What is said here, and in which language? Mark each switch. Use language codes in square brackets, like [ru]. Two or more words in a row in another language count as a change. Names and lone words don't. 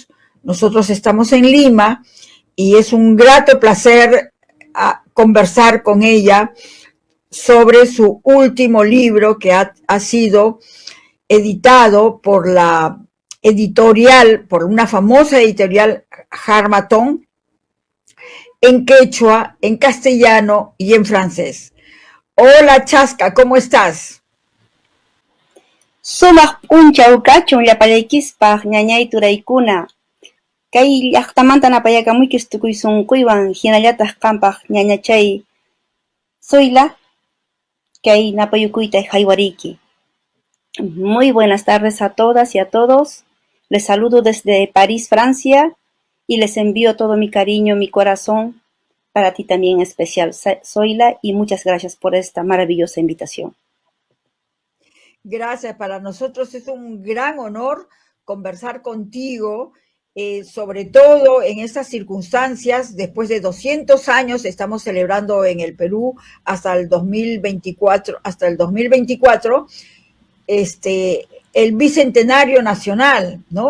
[es] Nosotros estamos en Lima y es un grato placer conversar con ella sobre su último libro que ha sido editado por la editorial, por una famosa editorial Harmattan, en quechua, en castellano y en francés. Hola Chasca, ¿cómo estás? [qu] Sumaq p'unchaw kachun llapallaykispaq ñañay turaykuna. Kay llaqtamanta napayakamuykis tukuy sunquywan hinallataq qampaq ñañachay Zoila kay napayukuyta haywariyki. [es] Muy buenas tardes a todas y a todos. Les saludo desde París, Francia, y les envío todo mi cariño, mi corazón, para ti también especial, Zoila, y muchas gracias por esta maravillosa invitación. Gracias, para nosotros es un gran honor conversar contigo sobre todo en estas circunstancias, después de 200 años, estamos celebrando en el Perú hasta el 2024, el bicentenario nacional, ¿no?